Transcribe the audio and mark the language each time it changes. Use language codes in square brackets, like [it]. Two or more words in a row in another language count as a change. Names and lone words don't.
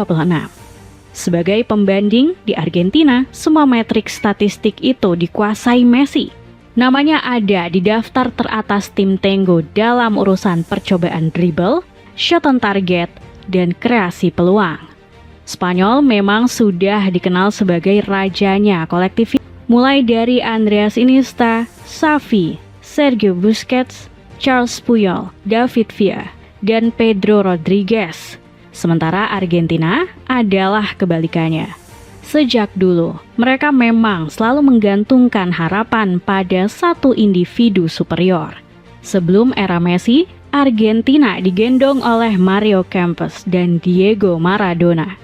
[id] Sebagai pembanding, di Argentina, semua metrik statistik itu dikuasai Messi. Namanya ada di daftar teratas tim Tango dalam urusan percobaan dribble, [en] shot on target, [id] dan kreasi peluang. Spanyol memang sudah dikenal sebagai rajanya kolektivitas, mulai dari Andreas Iniesta, Xavi, Sergio Busquets, Charles Puyol, David Villa, dan Pedro Rodriguez. Sementara Argentina adalah kebalikannya. Sejak dulu, mereka memang selalu menggantungkan harapan pada satu individu superior. Sebelum era Messi, Argentina digendong oleh Mario Kempes dan Diego Maradona.